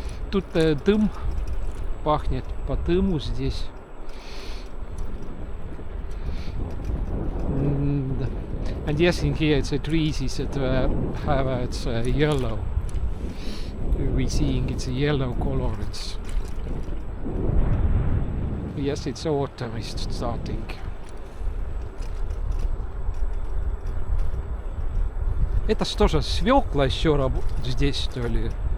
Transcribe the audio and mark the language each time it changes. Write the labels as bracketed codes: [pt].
[ru] Тут дым пахнет по дыму здесь. [en] And yes, in here it's a trees that have it's yellow. We seeing it's a yellow color. It's yes, it's autumn is starting. [ru] Это что же, свекла еще здесь, что ли?